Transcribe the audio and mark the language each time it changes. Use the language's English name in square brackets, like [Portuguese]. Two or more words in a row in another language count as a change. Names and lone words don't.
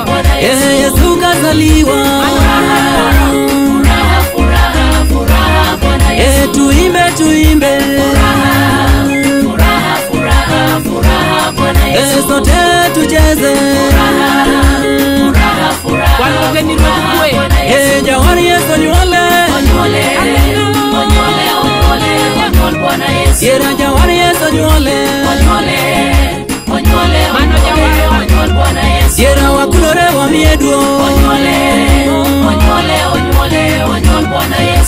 [Swahili] Yesu kazaliwa. Furaha Bwana Yesu Tuimbe Furaha Bwana Yesu sote tucheze. [Luo (Kenya and Tanzania)] Walugeni ruodh kwe Jawar Yesu onyuole. Onyuol Bwana Yesu Yera jawar Yesu onyuole. Mano jawar onyuol Bwana Yesu Yera wakulore wamieduo. Onyuol Bwana Yesu